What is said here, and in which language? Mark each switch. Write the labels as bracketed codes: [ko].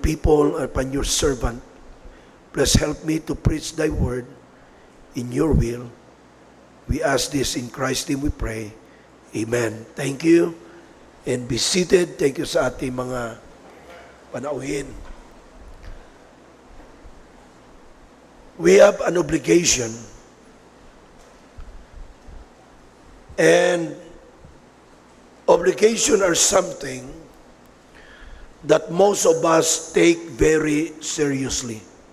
[en] people, upon your servant. Please help me to preach thy word in your will. We ask this in Christ's name we pray. Amen. Thank you. And be seated. Thank you [tl] sa ating mga panauhin. [en] We have an obligation, and obligation are something that most of us take very seriously.